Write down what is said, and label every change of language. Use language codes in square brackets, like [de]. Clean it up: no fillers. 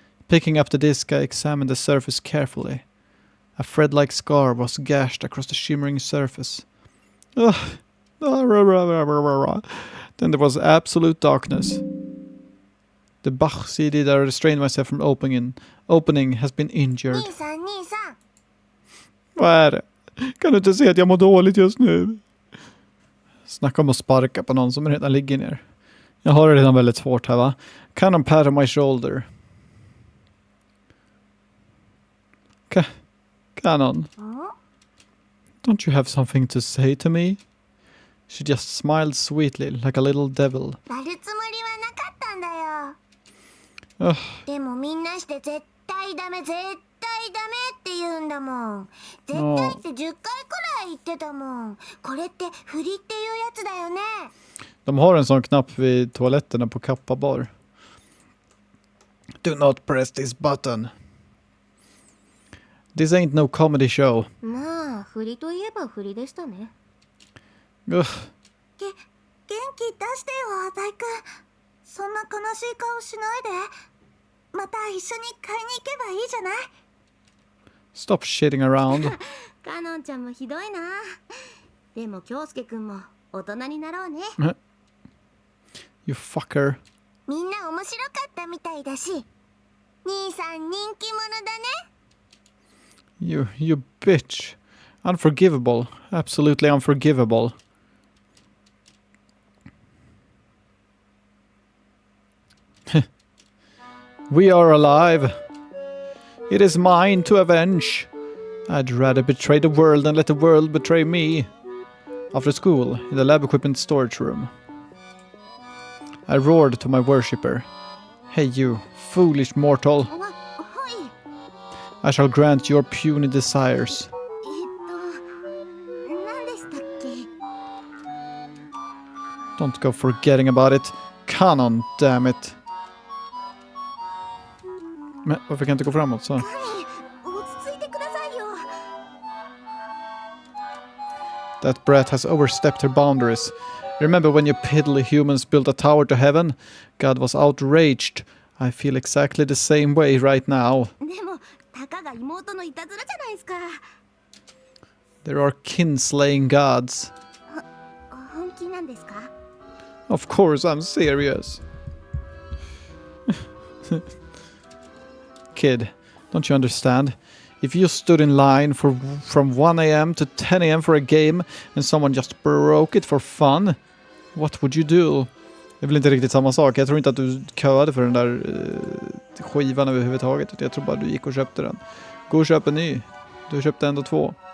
[en] Picking up the disc, I examined the surface carefully. A thread-like scar was gashed across the shimmering surface. Then there was absolute darkness. The Bach CD that I restrained myself from opening has been injured. [ja] 兄さん、兄さん。 [sv] Vad är det? Kan du inte se att jag mår dåligt just nu? Snacka om att sparka på någon som redan ligger ner. Jag har det redan väldigt svårt här, va? [en] Cannon pat on my shoulder. Cannon, ん don't you have something to say to me? She just smiled sweetly, like a little devil. [ja] 割るつもりはなかったんだよ。 Ugh. でもみんなして絶対ダメ絶対ダメって言うんだもん。絶対って10回くらい言ってたもん。これって振りっていうやつだよね。 [sv] De har en sån knapp vid toaletterna på Kappa bar. [en] Do not press this button. This ain't no comedy show. [ja] まあ振りといえば振りでしたね。 Ugh. 元気出してよ大君。そんな悲しい顔しないで。また一緒に買いに行けばいいじゃない。 [en] Stop shitting around. [ja] かのんちゃんもひどいな。でも京介くんも大人になろうね。 [en] You fucker. [ja] みんな面白かったみたいだし、兄さん人気者だね。 [en] You bitch. Unforgivable. Absolutely unforgivable. We are alive. It is mine to avenge. I'd rather betray the world than let the world betray me. After school, in the lab equipment storage room, I roared to my worshipper. Hey you, foolish mortal. [ja] はい。 [en] I shall grant your puny desires. [ja] 何でしたっけ？ [en] Don't go forgetting about it. Cannon, damn it. [sv] Men varför kan jag inte gå framåt så? [ja] 落ち着いてくださいよ。 [en] That brat has overstepped her boundaries. Remember when you piddly humans built a tower to heaven? God was outraged. I feel exactly the same way right now. [ja] でもたかが妹のいたずらじゃないですか。 [en] There are kin-slaying gods. [ja] 本気なんですか？ [en] Of course I'm serious. Kid, don't you understand? If you stood in line from 1 a.m. to 10 a.m. for a game and someone just broke it for fun, what would you do? [sv] Det är väl inte riktigt samma sak. Jag tror inte att du köade för den där skivan överhuvudtaget. Jag tror bara du gick och köpte den. Gå och köp en ny. Du köpte ändå 2.